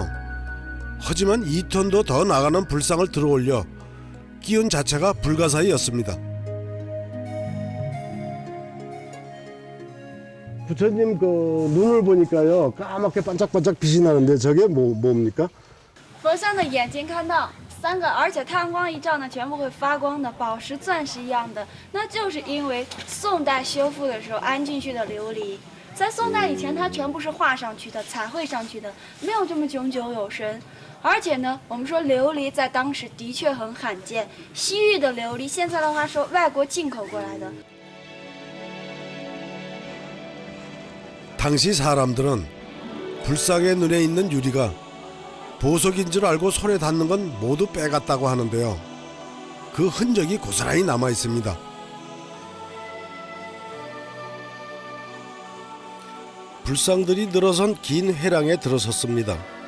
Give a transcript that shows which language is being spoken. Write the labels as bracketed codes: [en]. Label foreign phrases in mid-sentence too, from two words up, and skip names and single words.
[ko] 하지만 2톤도 더 나가는 불상을 들어올려 끼운 자체가 불가사의였습니다. 부처님 그 눈을 보니까요, 까맣게 반짝반짝 빛이 나는데 저게 뭡니까? [zh] 佛像的眼睛看到3个，而且太阳光一照呢，全部会发光的，宝石、钻石一样的。那就是因为宋代修复的时候安进去的琉璃， 在宋代以前，它全部是画上去的、彩绘上去的，没有这么炯炯有神。而且呢，我们说琉璃在当时的确很罕见，西域的琉璃，现在的话说外国进口过来的。 [ko] 당시 사람들은 불상의 눈에 있는 유리가 보석인 줄 알고 손에 닿는 건 모두 빼갔다고 하는데요. 그 흔적이 고스란히 남아 있습니다. 불상들이 늘어선 긴 회랑에 들어섰습니다.